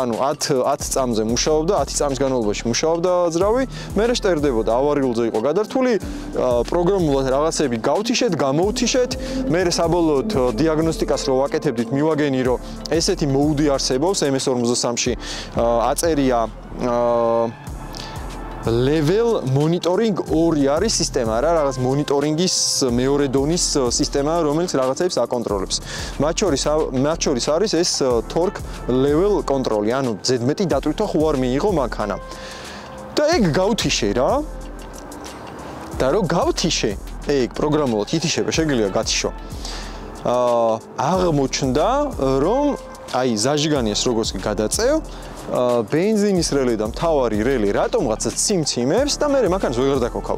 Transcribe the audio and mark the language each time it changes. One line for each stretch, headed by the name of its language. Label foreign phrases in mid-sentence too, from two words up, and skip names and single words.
Georgian: ანუ 10 წამზე მუშაობდა, 10 წამის განმავლობაში მუშაობდა ძრავი, მერე შტერდებოდა, ავარიულზე იყო გადართული, პროგრამულად რაღაცები გავთიშეთ, გამოუთიშეთ, მერე საბოლოოდ დიაგნოსტიკას რო ვაკეთებდით, მივაგენი რომ ესეთი მოუდი არსებობს MS-43-ში, აწერია
English: level monitoring
Georgian: 2 არის სისტემა რა, რაღაც მონიტორინგის მეორე დონის სისტემა, რომელიც რაღაცებს აკონტროლებს. მათ შორის არის ეს
English: torque level control-
Georgian: ი, ანუ ზედმეტი დატვირთვა ხო არ მიიღო მანქანა. და ეგ გავთიშე რა. და რო გავთიშე, ეგ პროგრამულად ითიშება, შეგიძლია გათიშო. აღმოჩნდა, რომ აი ზაჟიგანიას როგორც კი გადაწევ, ბენზინის რელი და მთავარი რელი რატომღაცა ციმციმებს და მე მანქანას ვეღარ დაქოქავ.